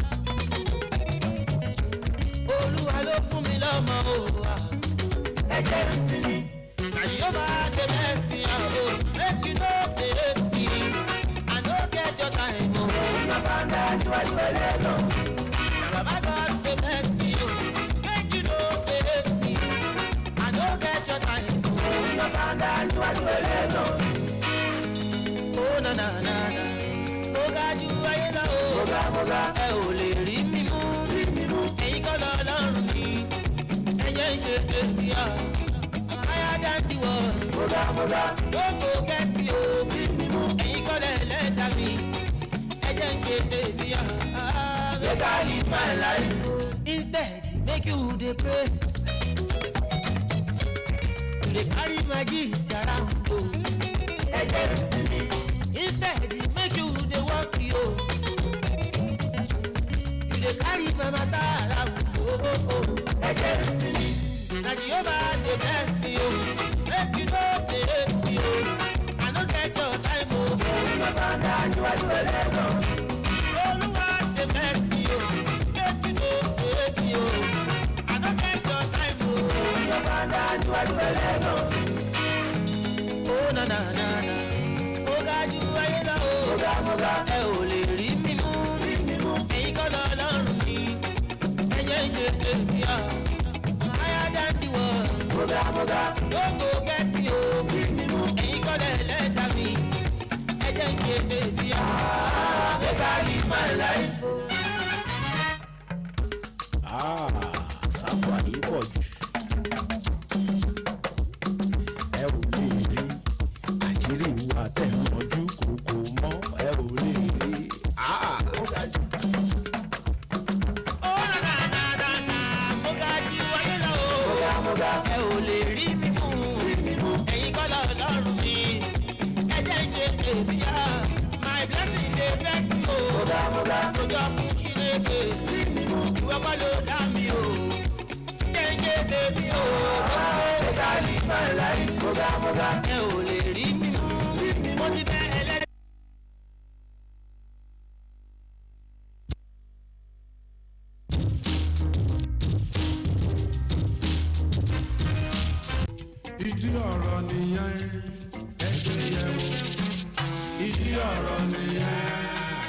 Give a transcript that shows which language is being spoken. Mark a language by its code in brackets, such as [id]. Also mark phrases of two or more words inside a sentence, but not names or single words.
[yo] Olúwa ló fún mi lọ́mọ o ẹ̀jẹ̀ rẹ̀ sí mi àyè yóò bá dé [pcm] bless me o make you no dey hate me I no get your time o [yo] ìyá bá ń dá níwájú ẹlẹ́gàn [pcm] na baba God dey bless me o make you no dey hate me I no get your time o ìyá [yo] bá ń dá níwájú ẹlẹ́gàn o na na na na ó ga jù ayé lọ o ẹ ò lè rí mi mú ẹ̀yin kọ́ lọ lọ́rùn mi ẹ̀yẹ́ ń ṣe tèmi à [pcm] higher than the world don't go get me [yo] o ẹ̀yin kọ́ lẹ̀ lẹ́dàá mi ẹ̀jẹ̀ ń ṣe tèmi à [pcm] make I live my life instead make you dey pray you dey carry my gifts around o [yo] ẹ̀jẹ̀ ń sí mi [pcm] instead make you dey work yo you dey carry my matter around o [yo] ẹ̀jẹ̀ ń sí mi [pcm] na Jehovah dey bless me o make you no dey hate me o I no get your time o [yo] ìjọba ń dá níwájú ẹlẹ́gàn [pcm] Olúwa dey bless me o make you no dey hate me o I no get your time o [yo] ìjọba ń dá níwájú ẹlẹ́gàn o na na na na ó ga jù ayé lọ o ẹ ò lè rí mi mú ẹ̀yin kọ́ lọ lọ́rùn mi ẹ̀yẹ́ ń ṣe tèmi à [pcm] higher than the world don't go get me [yo] o ẹ̀yin kọ́ lẹ̀ lẹ́dàá mi ẹ̀jẹ̀ ń ṣe tèmi à [pcm] make I live my life. [yo] Sáfù àyè pọ̀ jù ẹ ò lè rí àṣírí ìwà tẹ̀mọ́jú kòkó mọ́ ẹ ò lè rí ó ga jù. ó na na na na ó ga jù ayé lọ o ẹ ò lè rí mi mú ẹ̀yin kọ́ lọ lọ́rùn mi ẹ̀jẹ̀ ń ṣe tèmi à [pcm] my blessing dey vex me o [yo] lójó fún Chineke ìwọ kọ́ ló dá mi o jẹ́ ń ṣe tèmi o [pcm] make I live my life [yo] ẹ ò lè rí mi mú mo ti bẹ́ ẹlẹ́dẹ̀. ìdí ọ̀rọ̀ nìyẹn ẹgbẹ́ yẹn wò ìdí ọ̀rọ̀ nìyẹn.